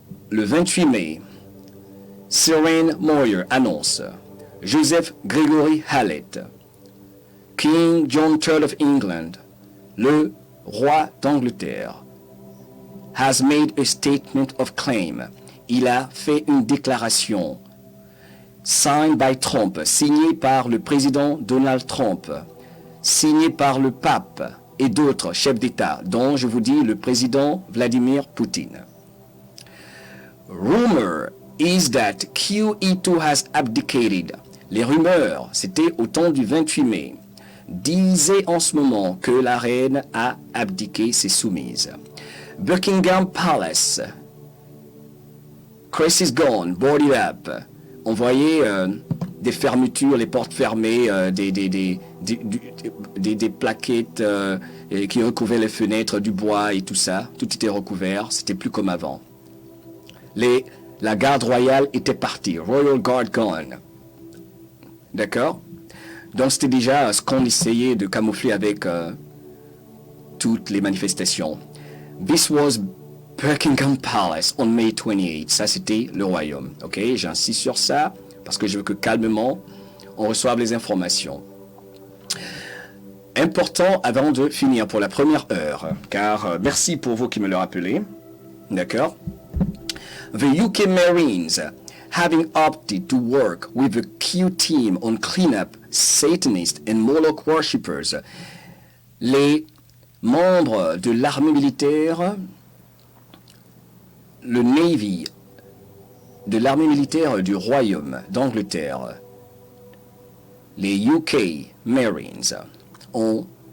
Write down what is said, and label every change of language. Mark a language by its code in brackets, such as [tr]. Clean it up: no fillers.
[fr] Le 28 mai, Serene Moyer annonce Joseph Gregory Hallett, King John III of England, le roi d'Angleterre, [en] has made a statement of claim. [fr] Il a fait une déclaration [en] signed by Trump, [fr] signée par le président Donald Trump, signée par le pape et d'autres chefs d'État, dont je vous dis le président Vladimir Poutine. [en] Rumor is that QE2 has abdicated. [fr] Les rumeurs, c'était au temps du 28 mai, disaient en ce moment que la reine a abdiqué, s'est soumise. [en] Buckingham Palace, crisis gone, boarded up. [fr] On voyait des fermetures, les portes fermées, des plaquettes qui recouvraient les fenêtres, du bois et tout ça. Tout était recouvert, c'était plus comme avant. La garde royale était partie, [en] Royal Guard gone. [fr] D'accord? Donc c'était déjà ce qu'on essayait de camoufler avec toutes les manifestations. [en] This was Buckingham Palace on May 28. [fr] Ça c'était le royaume. Ok? J'insiste sur ça parce que je veux que calmement on reçoive les informations. Important avant de finir pour la première heure, car merci pour vous qui me le rappelez. D'accord? [en] The UK Marines, having opted to work with the Q team on cleanup Satanists and Moloch worshippers, [fr] les membres de l'armée militaire, le Navy de l'armée militaire du Royaume d'Angleterre, les UK Marines, ont